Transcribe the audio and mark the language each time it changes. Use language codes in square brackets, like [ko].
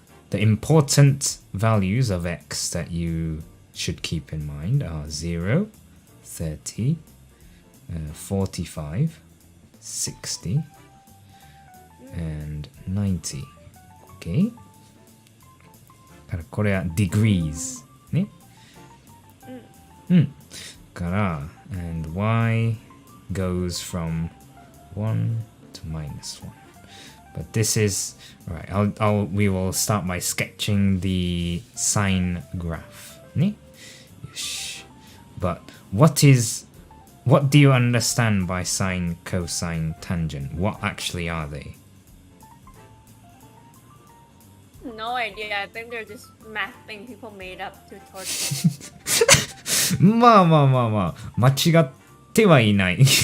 [en] the important values of x that you should keep in mind are 0, 30, 45, 60, and 90. Okay? [ja] からこれは degrees ね。 [en] から and y goes from 1 to minus 1. But this is right. We will start by sketching the sine graph. [ja] ね。よし。 [en] But what do you understand by sine, cosine, tangent? What actually are they? No idea. I think they're just math thing people made up to torture. [ja] まあ、間違ってはいない。